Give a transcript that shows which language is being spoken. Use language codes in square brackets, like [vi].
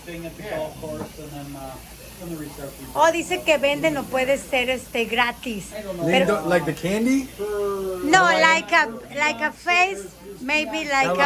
[en] Thing at the golf course and then from the reception. [es] Oh, dice que venden, no puede ser gratis. Lindo, Pero, [en] like the candy? no, like a face, maybe like a